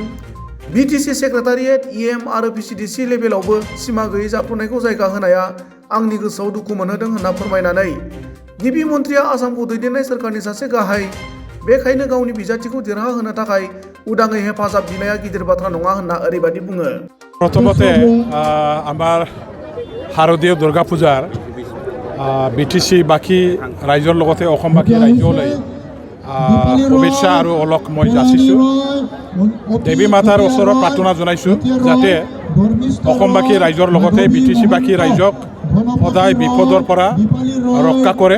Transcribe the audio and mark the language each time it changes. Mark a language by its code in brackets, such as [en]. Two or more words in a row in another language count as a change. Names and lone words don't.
[brx] BTC सेक्रेटारियेट, EM आरो PCDC लेभेलावबो सिमा गैयै जाख्ल'नायखौ जायगा होनाया आंनि गोसोआव दुखु मोनहोदों होनना फोरमायनानै गिबि मन्थ्रिया आसामखौ दैदेननाय सोरखारनि सासे गाहाय, बेखायनो गावनि बिजाथिखौ देरहाहोनो थाखाय उदाङै हेफाजाब बिनाया गिदिर बाथ्रा नङा होनना ओरैबायदि बुङो। [as] प्रथमते আমাৰ শাৰদীয় দুৰ্গা পূজাৰ BTC বাকী ৰাইজৰ লগতে অসমবাসী ৰাইজলৈ শুভেচ্ছা আৰু অলক মই যাচিছোঁ। দেৱী মাতাৰ ওচৰত প্ৰাৰ্থনা জনাইছোঁ যাতে অসমবাসী ৰাইজৰ লগতে BTC বাকী ৰাইজক সদায় বিপদৰ পৰা ৰক্ষা কৰে।